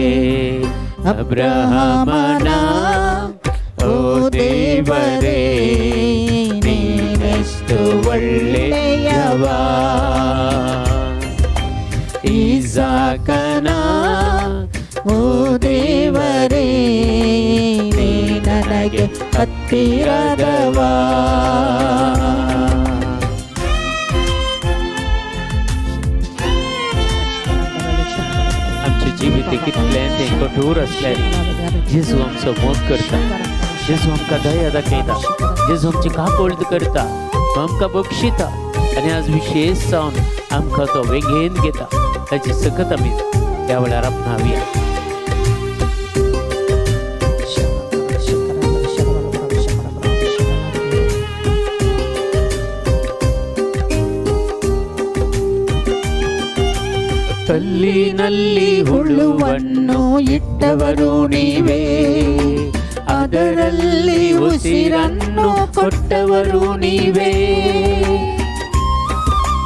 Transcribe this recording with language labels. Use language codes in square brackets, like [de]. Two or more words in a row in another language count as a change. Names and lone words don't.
[kn] ಅಬ್ರಹಾಮನ ಓ ದೇವರೇ, ನೀನೆಷ್ಟು ಒಳ್ಳೆಯವ. ಇಸಾಕನ ಓ ದೇವರೇ, ನೀ ನನಗೆ ಹತ್ತಿರದವ. [kok] आमचे जिवीत कितलें तें कठोर असल्यानी जेजू आमचो मोग करता. जेजू आमकां दया दाखयता, जेजू आमची काकोळद करता, आमकां बक्षिता आनी आज विशेश जावन आमकां तो वेगेन घेता. ताची सकत आमी त्या वेळार आपणावया. [kn] ಕಲ್ಲಿನಲ್ಲಿ ಹುಳುವನ್ನು ಇಟ್ಟವರು ನೀವೇ, ಅದರಲ್ಲಿ ಉಸಿರನ್ನು ಕೊಟ್ಟವರು ನೀವೇ.